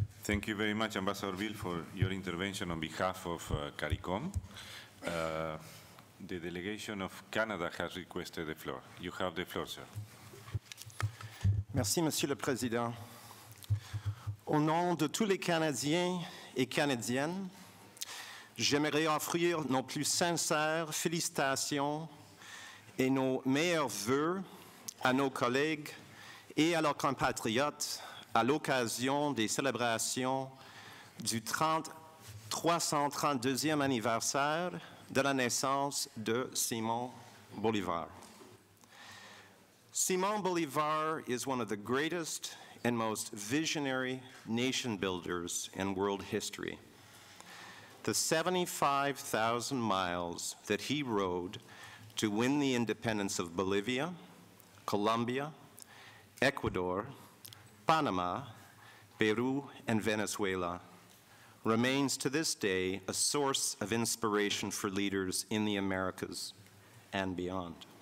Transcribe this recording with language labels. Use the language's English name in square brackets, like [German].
[English] Thank you very much, Ambassador Bill, for your intervention on behalf of CARICOM. The delegation of Canada has requested the floor. You have the floor, sir. [French] Merci, Monsieur le Président. Au nom de tous les Canadiens et Canadiennes, j'aimerais offrir nos plus sincères félicitations et nos meilleurs vœux à nos collègues et à leurs compatriotes à l'occasion des célébrations du 332e anniversaire de la naissance de Simón Bolívar. [English] Simón Bolívar is one of the greatest and most visionary nation builders in world history. The 75,000 miles that he rode to win the independence of Bolivia, Colombia, Ecuador, Panama, Peru, and Venezuela remains to this day a source of inspiration for leaders in the Americas and beyond.